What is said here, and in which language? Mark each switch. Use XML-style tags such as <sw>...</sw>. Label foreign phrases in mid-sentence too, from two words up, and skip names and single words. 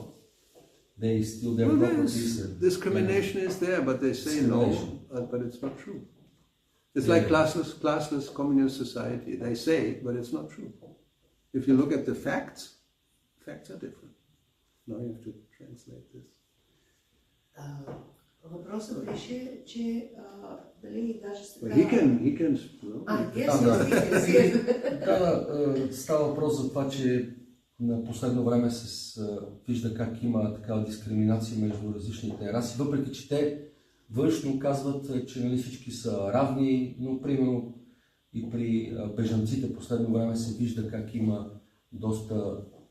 <en>They steal their properties. Discrimination is there, but they say no, but it's not true. It's like classless communist society. They say, but it's not true. If you look at the facts are different. Now you have to translate this.</en> <bg>Въпросът беше, че дали даже сега...</bg> <en>He can...</en> <bg>Става въпрос за това, че на последно време се вижда как има такава дискриминация между различните раси, въпреки че те външно казват, че нали, всички са равни, но примерно и при бежанците последно време се вижда как има доста</bg>